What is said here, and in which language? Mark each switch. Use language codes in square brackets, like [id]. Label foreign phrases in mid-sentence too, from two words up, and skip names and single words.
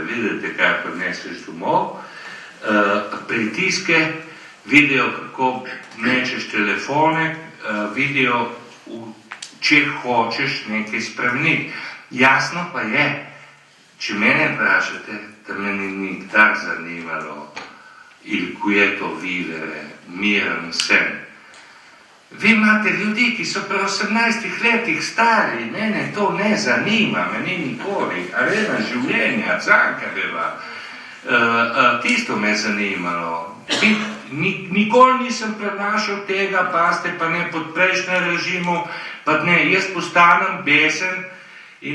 [sl] Vidite, kaj prineseš domov, pritiske, vidijo, kako mečeš telefone, vidijo, če hočeš nekaj spremeniti. Jasno pa je, če mene vprašate, da me ni nikdar zanimalo, [it] il quieto vivere, [sl] miren sen. Vi imate ljudi, ki so pri 18 letih stari, mene to ne zanima, me ni nikoli, arena življenja, Cankarjeva, tisto me zanimalo. Nikoli nisem prenašal tega, paste pa ne pod prejšnjem režimu, pa ne, jaz postanem besen in